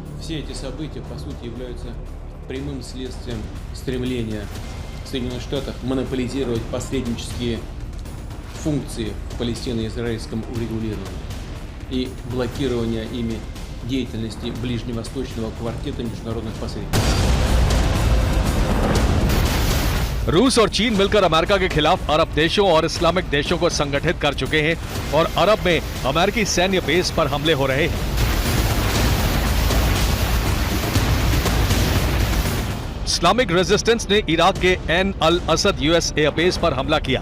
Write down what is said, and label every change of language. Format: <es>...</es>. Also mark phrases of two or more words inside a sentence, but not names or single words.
<ru>Все эти события, по сути, являются прямым следствием стремления Соединенных Штатов монополизировать посреднические функции в палестино-израильском урегулировании и блокирования ими деятельности ближневосточного квартета международных посредников.</ru> <hi>रूस और चीन मिलकर अमेरिका के खिलाफ अरब देशों और इस्लामिक देशों को संगठित कर चुके हैं और अरब में अमेरिकी सैन्य बेस पर हमले हो रहे हैं। इस्लामिक रेजिस्टेंस ने इराक के एन अल असद यूएस एयरबेस पर हमला किया।</hi>